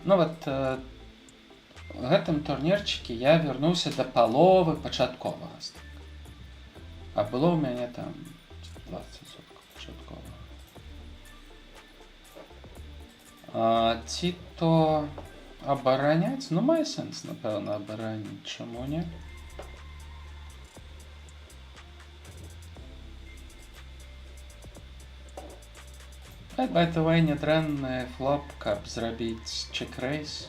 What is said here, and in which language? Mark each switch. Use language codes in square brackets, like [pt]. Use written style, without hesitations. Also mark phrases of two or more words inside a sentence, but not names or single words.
[be] Ну вот в гэтым турнірчыкі я вярнуўся да паловы пачатковага стыка. А было ў мяне там 20% пачатковага. Ці то абараняць? Ну, мае сэнс, напэўна, абараніць. Чаму не? [en] By the way, [be] недрэнны флоп, каб зрабіць чек-рейс.